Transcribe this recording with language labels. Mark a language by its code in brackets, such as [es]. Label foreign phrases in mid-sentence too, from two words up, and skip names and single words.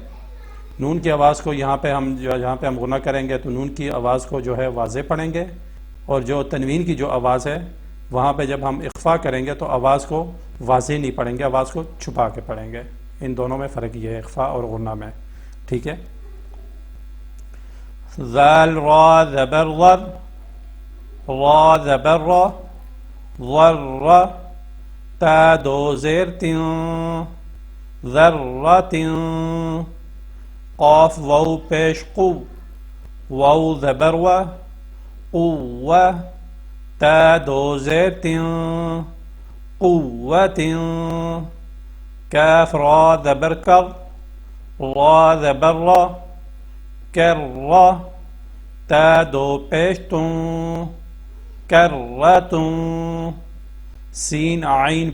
[ur] نون کی آواز کو یہاں پہ ہم غنہ کریں گے تو نون کی آواز کو جو ہے واضح پڑھیں گے، اور جو تنوین کی جو آواز ہے وہاں پہ جب ہم اخفا کریں گے تو آواز کو واضح نہیں پڑھیں گے، آواز کو چھپا کے پڑھیں گے. ان دونوں میں فرق یہ ہے اخفا اور غنہ میں، ٹھیک ہے. ذال را زبر ضر، را زبر را، ضر تا دو زیر تن، ذرت، قاف واو پیش قو، واو زبر و، قوة، تا دو زیر تن، قوة، کاف را زبر کر، را زبر را، کر را، تا دو پیش تن، کرتن، سین عین